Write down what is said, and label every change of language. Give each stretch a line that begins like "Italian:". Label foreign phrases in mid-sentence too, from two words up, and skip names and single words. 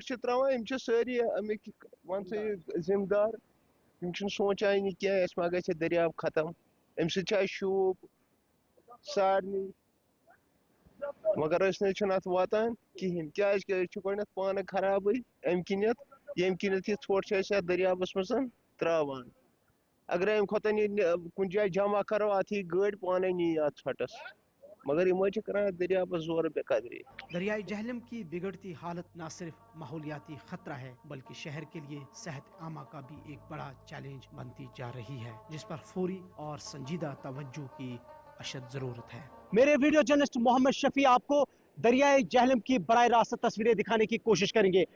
Kashmiri: چھِ تراوان یم چھِ سٲری امیِکۍ ون سا یہِ ذمہٕ دار یم چھِنہٕ سونٛچان یہِ کینٛہہ اسہِ ما گژھِ دریاو ختم امہِ سۭتۍ چھِ اسہِ شوٗب سارنٕے مگر أسۍ نہ چھِنہٕ اتھ واتان کہیٖنۍ کیازکہِ أسۍ چھِ گۄڈنیتھ پانہٕ خرابٕے امہِ کِنیتھ ییٚمہِ کِنیتھ یہِ ژھۄٹھ چھِ أسۍ اتھ دریاوس منٛز تراوان اگرے امہِ کھۄتہٕ یہِ کُنہِ جایہِ جمع کرو اتھ یی گٲڑۍ پانے نی اتھ ژھۄٹس مگر یم چھِ کران دریاوس زورٕ بے قدری۔
Urdu: دریائے جہلم کی بگڑتی حالت نہ صرف ماحولیاتی خطرہ ہے بلکہ شہر کے لیے صحت عامہ کا بھی ایک بڑا چیلنج بنتی جا رہی ہے جس پر فوری اور سنجیدہ توجہ کی اشد ضرورت ہے۔ میرے
English: video journalist
Urdu: محمد شفیع آپ کو دریائے جہلم کی براہ راست تصویریں دکھانے کی کوشش کریں گے۔